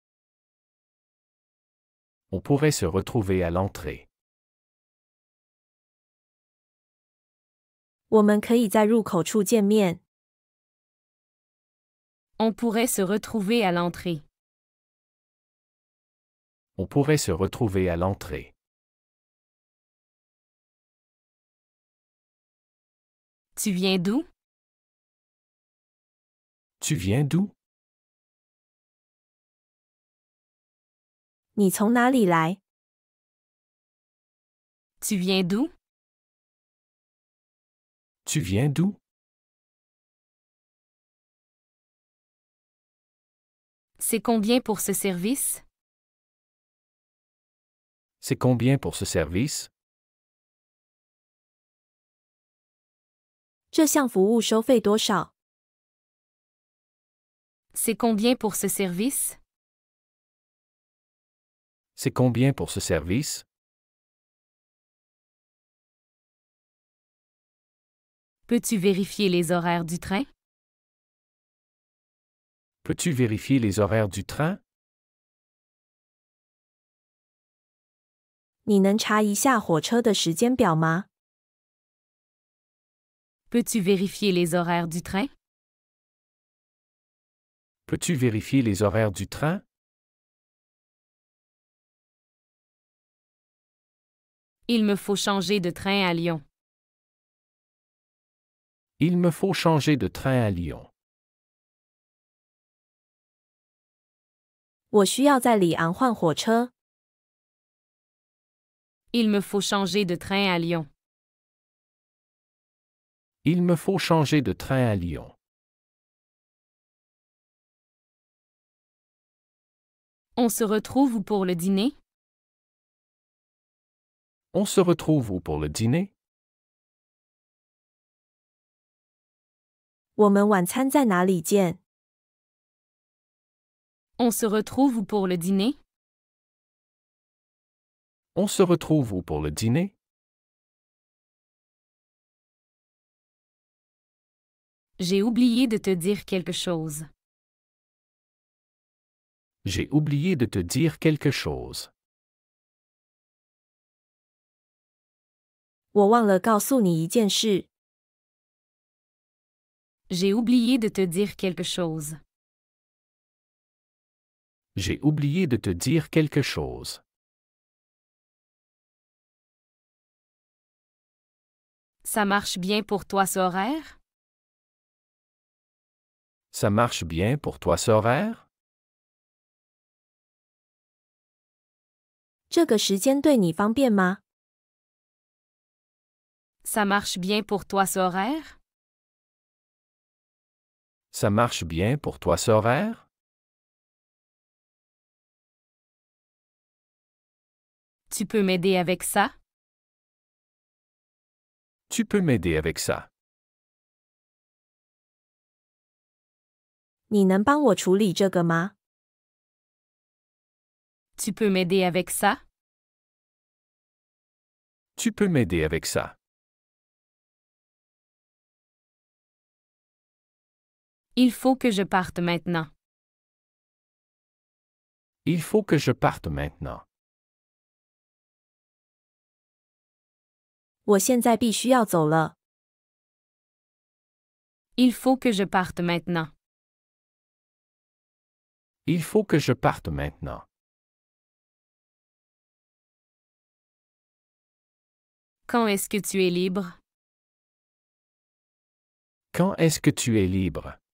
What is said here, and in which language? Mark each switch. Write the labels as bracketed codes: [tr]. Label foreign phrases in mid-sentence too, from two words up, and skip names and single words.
[fr] On pourrait se retrouver à l'entrée. [zh] 我们可以在入口处见面。 [fr] On pourrait se retrouver à l'entrée. On pourrait se retrouver à l'entrée. Tu viens d'où? Tu viens d'où? [zh] 你从哪里来？ [fr] Tu viens d'où? Tu viens d'où? C'est combien pour ce service? C'est combien pour ce service? [zh] 这项服务收费多少？ [fr] C'est combien pour ce service? C'est combien pour ce service? Peux-tu vérifier les horaires du train? Peux-tu vérifier les horaires du train? [zh] 你能查一下火车的时间表吗？ [fr] Peux-tu vérifier les horaires du train? Peux-tu vérifier les horaires du train? Il me faut changer de train à Lyon. Il me faut changer de train à Lyon. [zh] 我需要在里昂换火车。 [fr] Il me faut changer de train à Lyon. Il me faut changer de train à Lyon. On se retrouve où pour le dîner? On se retrouve où pour le dîner? [zh] 我们晚餐在哪里见？ [fr] On se retrouve où pour le dîner? On se retrouve où pour le dîner? J'ai oublié de te dire quelque chose. J'ai oublié de te dire quelque chose. [zh] 我忘了告诉你一件事。 [fr] J'ai oublié de te dire quelque chose. J'ai oublié de te dire quelque chose. Ça marche bien pour toi ce horaire? Ça marche bien pour toi ce horaire? [zh] 这个时间对你方便吗？ [fr] Ça marche bien pour toi ce horaire? Ça marche bien pour toi ce horaire? Tu peux m'aider avec ça? Tu peux m'aider avec ça. [zh] 你能帮我处理这个吗？ [fr] Tu peux m'aider avec ça? Tu peux m'aider avec ça. Il faut que je parte maintenant. Il faut que je parte maintenant. [zh] 我现在必须要走了。 [fr] Il faut que je parte maintenant. Il faut que je parte maintenant. Quand est-ce que tu es libre? Quand est-ce que tu es libre?